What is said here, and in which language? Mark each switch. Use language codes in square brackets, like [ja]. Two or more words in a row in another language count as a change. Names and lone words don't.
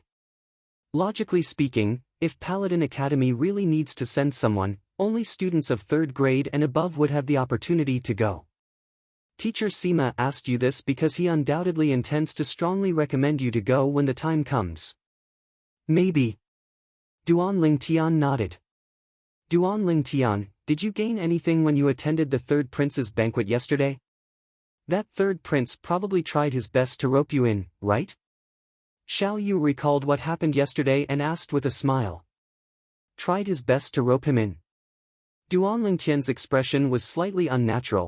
[en] Logically speaking, if Paladin Academy really needs to send someone, only students of 3rd grade and above would have the opportunity to go. Teacher Sima asked you this because he undoubtedly intends to strongly recommend you to go when the time comes. Maybe. Duan Lingtian nodded. Duan Lingtian, did you gain anything when you attended the 3rd prince's banquet yesterday? That 3rd prince probably tried his best to rope you in, right? Xiao Yu recalled what happened yesterday and asked with a smile. Tried his best to rope him in. Duan Lingtian's expression was slightly unnatural.